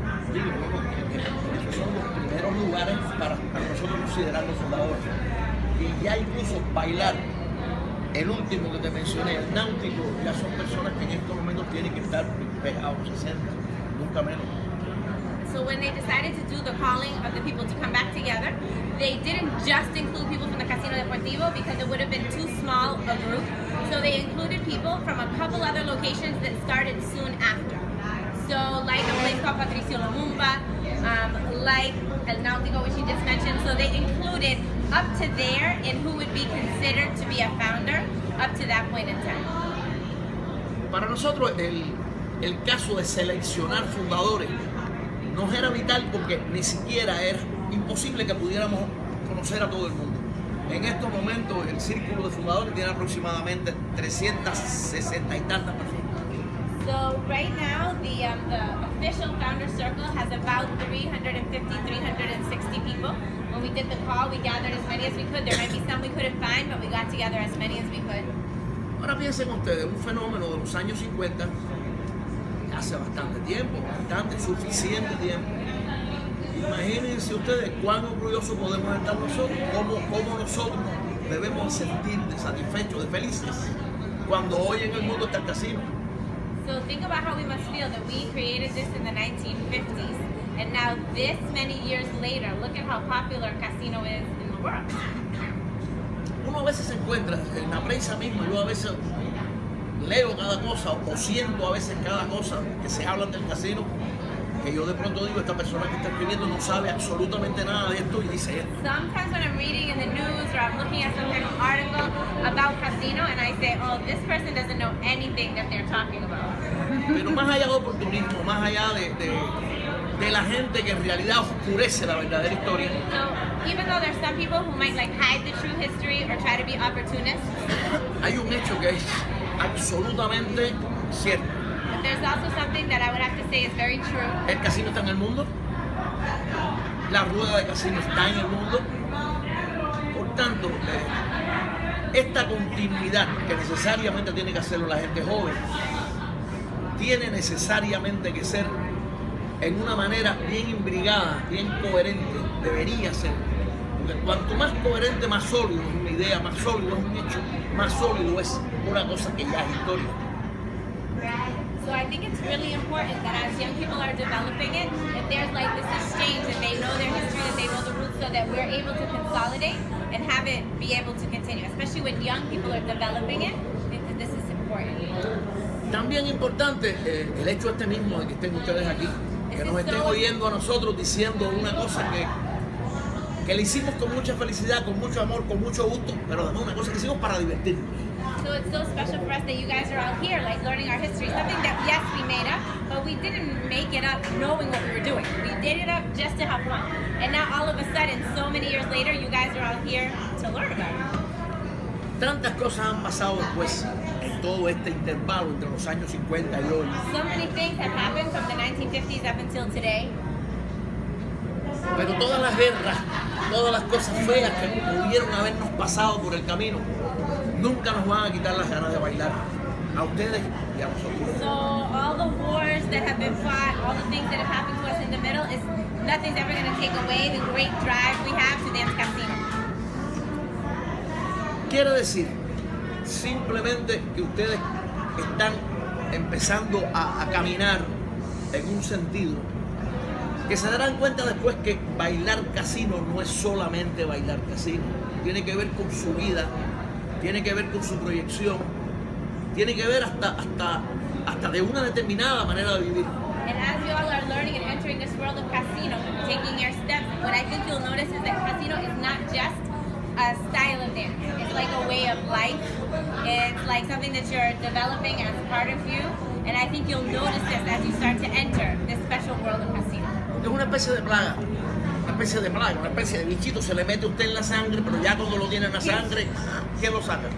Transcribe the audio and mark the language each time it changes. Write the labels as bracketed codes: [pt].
[es] Digo, esos son los primeros lugares para nosotros considerarnos fundadores. Y ya incluso bailar, el último que te mencioné, el Náutico, ya son personas que en estos momentos tienen que estar pegados 60, nunca menos. [en] so when they decided to do the calling of the people to come back together, they didn't just include people from the Casino Deportivo because it would have been too small a group. So they included people from a couple other locations that started soon after. So like a place called Patricio Lumumba, like El Náutico, which you just mentioned. So they included up to there in who would be considered to be a founder up to that point in time. [es] Para nosotros el caso de seleccionar fundadores nos era vital porque ni siquiera era imposible que pudiéramos conocer a todo el mundo. En estos momentos el círculo de fundadores tiene aproximadamente 360 y tantas personas. [en] So right now the official founder circle has about 350, 360 people. When we did the call, we gathered as many as we could. There might be some we couldn't find, but we got together as many as we could. [es] Ahora piensen ustedes, un fenómeno de los años 50, hace bastante tiempo, suficiente tiempo. Imagínense ustedes cuán orgullosos podemos estar nosotros, cómo nosotros debemos sentir satisfechos, de felices, cuando hoy en el mundo está el casino. [en] So think about how we must feel that we created this in the 1950s, and now this many years later, look at how popular casino is in the world. [es] Uno a veces se encuentra en la prensa misma, yo a veces leo cada cosa o siento a veces cada cosa que se hablan del casino, que yo de pronto digo, esta persona que está escribiendo no sabe absolutamente nada de esto y dice esto. [en] Sometimes when I'm reading in the news or I'm looking at some kind of article about casino and I say, oh, this person doesn't know anything that they're talking about. [es] Pero más allá de oportunismo, más allá de la gente que en realidad oscurece la verdadera historia. [en] So even though there's some people who might like hide the true history or try to be opportunists, [es] hay un hecho que es absolutamente cierto. [en] but there's also something that I would have to say is very true. [es] El casino está en el mundo, la rueda de casino está en el mundo. Por tanto, esta continuidad que necesariamente tiene que hacerlo la gente joven, tiene necesariamente que ser en una manera bien imbrigada, bien coherente, debería ser. Porque cuanto más coherente, más sólido es una idea, más sólido es un hecho, más sólido es una cosa que ya es historia. [en] So I think it's really important that as young people are developing it, that there's like this exchange, that they know their history, that they know the roots, so that we're able to consolidate and have it be able to continue. Especially when young people are developing it, I think that this is important. [es] También importante el hecho este mismo de que estén ustedes aquí, que nos estén oyendo a nosotros diciendo una cosa que le hicimos con mucha felicidad, con mucho amor, con mucho gusto, pero además una cosa que hicimos para divertirnos. [en] So it's so special for us that you guys are all here, like learning our history. Something that, yes, we made up, but we didn't make it up knowing what we were doing. We did it up just to have fun. And now all of a sudden, so many years later, you guys are all here to learn about it. [es] Tantas cosas han pasado después en todo este intervalo entre los años 50 y hoy. [en] So many things have happened from the 1950s up until today. [es] Pero todas las guerras, todas las cosas feas que pudieron habernos pasado por el camino, nunca nos van a quitar las ganas de bailar. A ustedes y a nosotros. [en] So all the wars that have been fought, all the things that have happened to us in the middle, is nothing's ever going to take away the great drive we have to dance casino. [es] Quiere decir simplemente que ustedes están empezando a caminar en un sentido que se darán cuenta después que bailar casino no es solamente bailar casino, tiene que ver con su vida, tiene que ver con su proyección, tiene que ver hasta de una determinada manera de vivir. [en] And as you all are learning and entering this world of casino, taking your steps, what I think you'll notice is that casino is not just a style of dance. It's like a way of life. It's like something that you're developing as part of you. And I think you'll notice this as you start to enter this special world of casino. [es] Es una especie de plaga, una especie de bichito, se le mete a usted en la sangre, pero ya cuando lo tiene en la sangre, ¿quién lo saca?